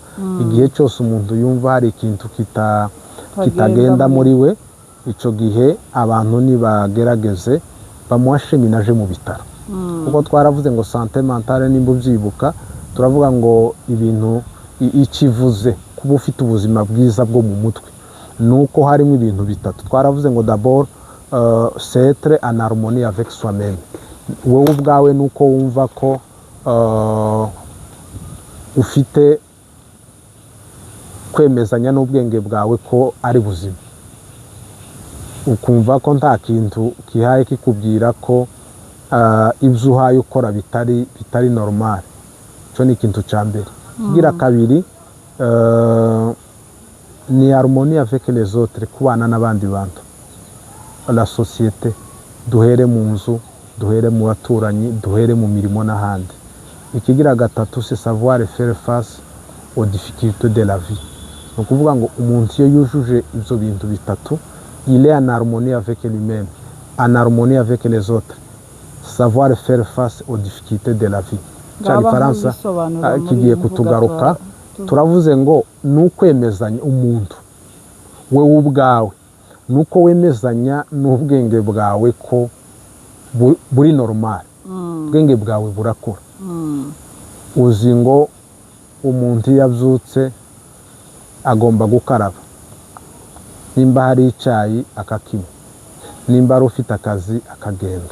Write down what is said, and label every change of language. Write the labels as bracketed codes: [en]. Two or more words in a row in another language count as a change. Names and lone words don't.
[rw] Igihe cyose umuntu yumva hari ikintu kitagenda muri we, icyo gihe abantu nibagerageze bamuha cheminage mu bitaro. Kuko twaravuze ngo [fr] santé mentale, [rw] nimba ubyibuka, turavuga ngo ibintu ikivuze kuba ufite ubuzima bwiza bwo mu mutwe nuko harimo ibintu bitatu. Twaravuze ngo [fr] d'abord c'est être en harmonie avec soi-même. [rw] Wowe ubwawe nuko wumva ko ufite kwemezanya n'ubwenge bwawe ko ari buzima, ukumva ko nta kintu kihaye kikubwira ko ibyo uhaye ukora bitari normal. Cyo ni ikintu cya mbere. Kigira kabiri, ni [fr] harmonie avec les autres, [rw] kubana n'abandi bantu, [fr] la société. [rw] Duhere mu nzu, duhere mu baturanyi, duhere mu mirimo n'ahandi. Ikigira gatatu, [fr] c'est savoir faire face aux difficultés de la vie. [rw] Ni ukuvuga ngo umuntu iyo yujuje ibyo bintu bitatu, [fr] il est en harmonie avec lui-même, en harmonie avec les autres. Savoir faire face aux difficultés de la vie. [rw] Cya Gifaransa kigiye kutugaruka. Turavuze ngo ni ukwemezanya umuntu wewe ubwawe, nuko wemezanya n'ubwenge bwawe ko buri normal. Ubwenge bwawe burakora. Uzi ngo umuntu yabyutse agomba gukaraba, nimba hari icyayi akakinywa, nimba ari ufite akazi akagenda.